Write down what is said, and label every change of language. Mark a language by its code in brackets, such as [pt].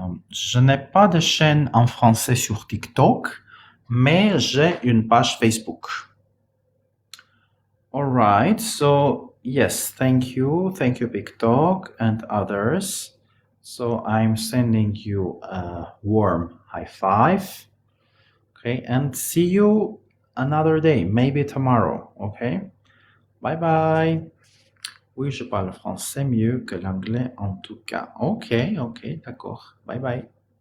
[fr] Je n'ai pas de chaîne en français sur TikTok, mais j'ai une page Facebook. [en] All right, so yes, thank you, TikTok and others. So I'm sending you a warm high five. Okay, and see you another day, maybe tomorrow. Okay, bye bye. [fr] Oui, je parle français mieux que l'anglais en tout cas. Ok, d'accord. Bye bye.